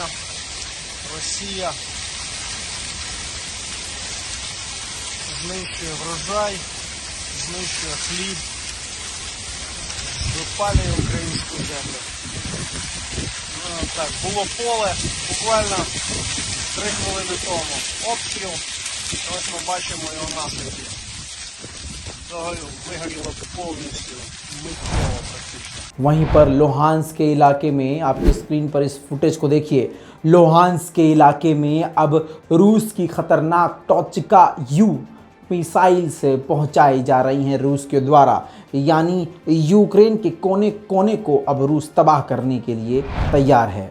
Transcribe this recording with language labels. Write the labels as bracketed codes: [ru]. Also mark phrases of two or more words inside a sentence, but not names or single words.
[uk] Росія знищує врожай, знищує хліб, випалює українську землю. Так, було поле буквально 3 хвилини тому. Обстріл. Ось ми бачимо його наслідки. Вигоріло повністю, миттєво практично. [hi] वहीं पर लोहांस के इलाके में, आपकी स्क्रीन पर इस फुटेज को देखिए, लोहांस के इलाके में अब रूस की खतरनाक टॉचिका यू मिसाइल से पहुंचाई जा रही हैं रूस के द्वारा। यानी यूक्रेन के कोने कोने को अब रूस तबाह करने के लिए तैयार है।